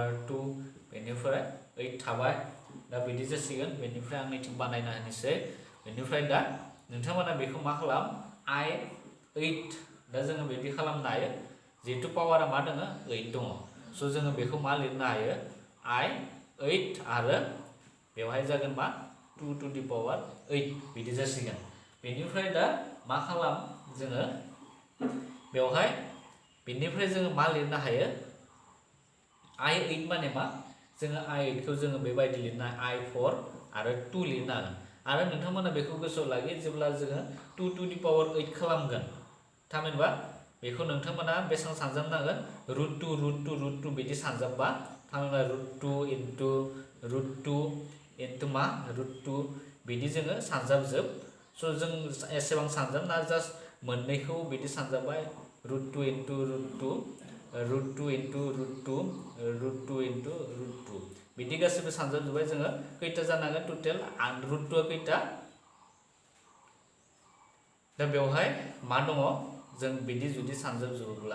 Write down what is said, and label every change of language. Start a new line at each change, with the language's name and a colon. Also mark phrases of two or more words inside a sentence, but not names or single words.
Bodo: 2 बेनिफ्राय 8 थाबाय दा बिदि जासिगोन बेनिफ्राय आं नैथिं बानायना होनोसै बेनिफ्राय दा नोंथांमोना बेखौ मा खालाम I 8 दा जोङो बिदि खालामनो हायो जिहेतु पावारा मा दङ 8 दङ स' जोङो बेखौ मा लिरनो हायो I 8 आरो बेवहाय जागोन मा 2
English: to the power
Bodo: 8 बिदि जासिगोन बेनिफ्राय दा मा खालाम जोङो बेवहाय बेनिफ्राय जोङो मा लिरनो हायो I8 माने मा जोङो I8 खौ जोङो बेबायदि लिरनो I4 आरो 2 लिरनो हागोन आरो नोंथांमोना बेखौ गोसोआव लाखि जेब्ला जोङो 2
English: to the power
Bodo: 8 खालामगोन थामहिनबा बेखौ नोंथांमोना बेसेबां सानजाबनांगोन √2 बिदि सानजाबबा थामहिनबा √2 into मा √2 बिदि जोङो सानजाबजोब स' जों एसेबां सानजाबना जास्ट मोननैखौ बिदि सानजाबबाय √2 into √2 बिदि गासैबो सानजाबजोब्बाय जोङो खैथा जानांगोन टटेल √2 खैथा दा बेवहाय मा दङ जों बिदि जुदि सानजाबजोबोब्ला